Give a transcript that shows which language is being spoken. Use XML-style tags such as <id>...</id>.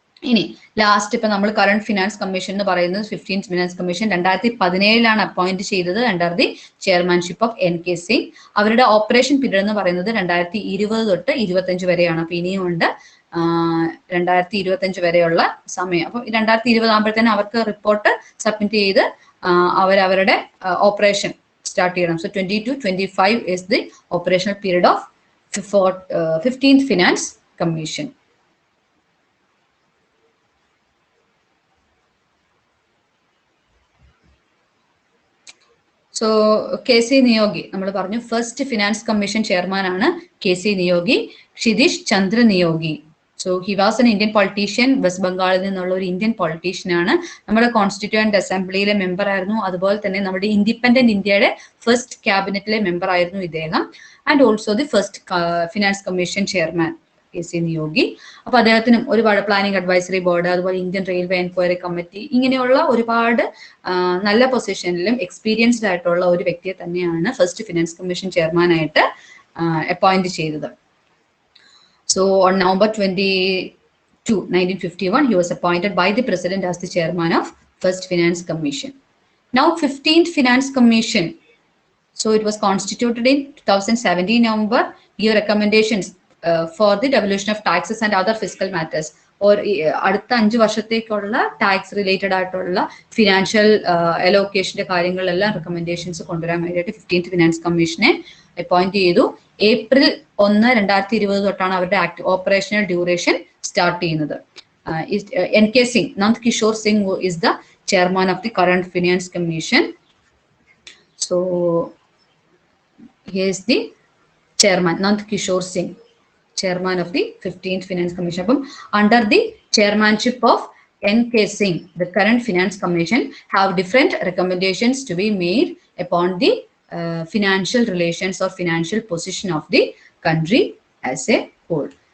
<ml>ഇനി ലാസ്റ്റ് ഇപ്പൊ നമ്മൾ കറണ്ട് ഫിനാൻസ് കമ്മീഷൻ എന്ന് പറയുന്നത് 15th ഫിനാൻസ് കമ്മീഷൻ 2017 അപ്പോയിന്റ് ചെയ്തത്</ml> <en>under the chairmanship of</en> <ml>NK Singh. അവരുടെ ഓപ്പറേഷൻ പീരീഡ് എന്ന് പറയുന്നത് 2020 തൊട്ട് 25 വരെയാണ്. അപ്പൊ ഇനിയും ഉണ്ട് 2025 വരെയുള്ള സമയം. അപ്പൊ 2020 ആകുമ്പോഴത്തേനും അവർക്ക് റിപ്പോർട്ട് സബ്മിറ്റ് ചെയ്ത് അവരവരുടെ ഓപ്പറേഷൻ സ്റ്റാർട്ട് ചെയ്യണം. So</ml> <en>2022-25 is the operational period of 15th finance commission.</en> <ml>So KC Niyogi നമ്മൾ പറഞ്ഞു ഫസ്റ്റ് ഫിനാൻസ് കമ്മീഷൻ ചെയർമാൻ ആണ് KC Niyogi, ക്ഷിതിഷ് Chandra Niyogi.</ml> <en>so he was an Indian politician,</en> <ml>west ബംഗാളിൽ നിന്നുള്ള ഒരു ഇന്ത്യൻ പൊളിറ്റീഷ്യൻ ആണ്. നമ്മുടെ കോൺസ്റ്റിറ്റ്യൂവന്റ് അസംബ്ലിയിലെ മെമ്പർ ആയിരുന്നു. അതുപോലെ തന്നെ നമ്മുടെ ഇൻഡിപെൻഡന്റ് ഇന്ത്യയുടെ ഫസ്റ്റ് ക്യാബിനറ്റിലെ മെമ്പർ ആയിരുന്നു ഇദ്ദേഹം.</ml> <en>And also the first finance commission chairman KC Niyogi.</en> <ml>അപ്പൊ അദ്ദേഹത്തിനും ഒരുപാട് പ്ലാനിംഗ് അഡ്വൈസറി ബോർഡ്, അതുപോലെ ഇന്ത്യൻ റെയിൽവേ എൻക്വയറി കമ്മിറ്റി, ഇങ്ങനെയുള്ള ഒരുപാട് നല്ല പൊസിഷനിലും എക്സ്പീരിയൻസ്ഡ് ആയിട്ടുള്ള ഒരു വ്യക്തിയെ തന്നെയാണ് ഫസ്റ്റ് ഫിനാൻസ് കമ്മീഷൻ ചെയർമാനായിട്ട് അപ്പോയിന്റ് ചെയ്തത്.</ml> <en>So on November 22, 1951, he was appointed by the President as the chairman of First Finance Commission. Now 15th Finance Commission. So it was constituted in 2017 November, gave recommendations for the devolution of taxes and other fiscal matters.</en> <ml>Or അടുത്ത 5 വർഷത്തേക്കുള്ള tax related ആയിട്ടുള്ള financial അലോക്കേഷന്റെ കാര്യങ്ങളെല്ലാം recommendations കൊണ്ടുവരാൻ വേണ്ടിയിട്ട് 15th finance കമ്മീഷനെ appoint ചെയ്തു. April 1, 2020 തൊട്ടാണ് അവരുടെ ഓപ്പറേഷണൽ ഡ്യൂറേഷൻ സ്റ്റാർട്ട് ചെയ്യുന്നത്.</ml> <en>NK Singh, Nand Kishore Singh is the chairman of the current finance commission. So he is the chairman, Nand Kishore Singh, chairman of the 15th Finance Commission. Under the chairmanship of NK Singh, the current Finance Commission have different recommendations to be made upon the financial relations or financial position of the country as a whole.</en>